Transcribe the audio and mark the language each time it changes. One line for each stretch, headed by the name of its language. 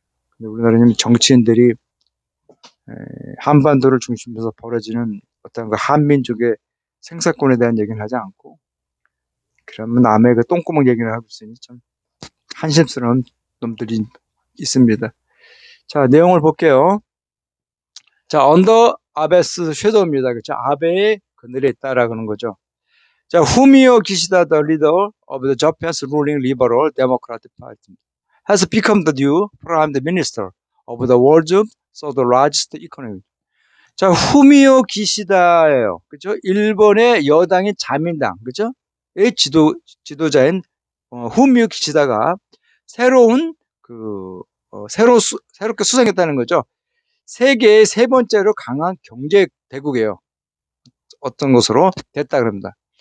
Korean: 근데 우리나라는 정치인들이 한반도를 중심으로 해서 벌어지는 어떤 한민족의 생사권에 대한 얘기는 하지 않고 그러면 남의 똥구멍 얘기를 하고 있으니 참 한심스러운 놈들이 있습니다. 자, 내용을 볼게요. 자, 언더 아베스 섀도우입니다. 그렇죠? 아베의 그늘에 있다라고 하는 거죠.
English: 자, 후미오 기시다 the leader of the Japan's ruling liberal democratic party has become the new prime minister of the world's third largest economy.
Korean: 자, 후미오 기시다예요. 그죠? 일본의 여당인 자민당, 그죠? 의 지도자인 후미오 기시다가 새로운 새롭게 수상했다는 거죠. 세계의 세 번째로 강한 경제 대국이에요. 어떤 것으로 됐다 그럽니다.